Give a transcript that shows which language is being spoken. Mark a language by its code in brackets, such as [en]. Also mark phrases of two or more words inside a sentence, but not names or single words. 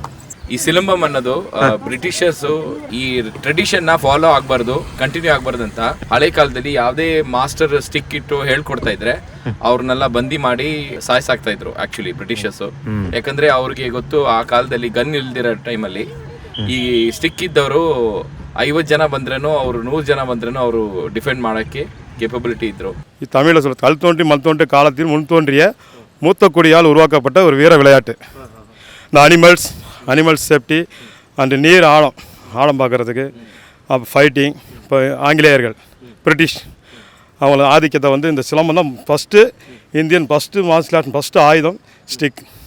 [kn] ಈ ಸಿಲಂಬಂ ಅನ್ನೋದು ಬ್ರಿಟಿಷರ್ಸ್ ಈ ಟ್ರೆಡಿಷನ್ ನ ಫಾಲೋ ಆಗಬಾರ್ದು, ಕಂಟಿನ್ಯೂ ಆಗಬಾರ್ದು ಅಂತ ಹಳೆ ಕಾಲದಲ್ಲಿ ಯಾವುದೇ [en] master stick [kn] ಇಟ್ಟು ಹೇಳ್ಕೊಡ್ತಾ ಇದ್ರೆ ಅವ್ರನ್ನೆಲ್ಲ ಬಂದಿ ಮಾಡಿ ಸಾಯಿಸಾಕ್ತಾ ಇದ್ರು [en] actually Britishers. [kn] ಯಾಕಂದ್ರೆ ಅವ್ರಿಗೆ ಗೊತ್ತು, ಆ ಕಾಲದಲ್ಲಿ ಗನ್ ಇಲ್ದಿರೋ ಟೈಮಲ್ಲಿ ಈ ಸ್ಟಿಕ್ ಇದ್ದವರು 50 ಜನ ಬಂದ್ರೇನು, ಅವ್ರು 100 ಜನ ಬಂದ್ರೇನು ಅವರು ಡಿಫೆಂಡ್ ಮಾಡೋಕ್ಕೆ கேப்பபிலிட்டி இದ್ರು. [ta] தமிழில் சொல்ல கல் தோன்றி மண் தோன்றி காலத்தில் முன் தோன்றிய மூத்த குடியால் உருவாக்கப்பட்ட ஒரு வீர விளையாட்டு. இந்த [en] animals safety and [ta] நீர் ஆழம் பார்க்குறதுக்கு, ஃபைட்டிங். இப்போ ஆங்கிலேயர்கள், பிரிட்டிஷ் அவங்கள ஆதிக்கத்தை வந்து இந்த சிலம்பம் தான் [en] first Indian martial art first [ta] ஆயுதம் ஸ்டிக்.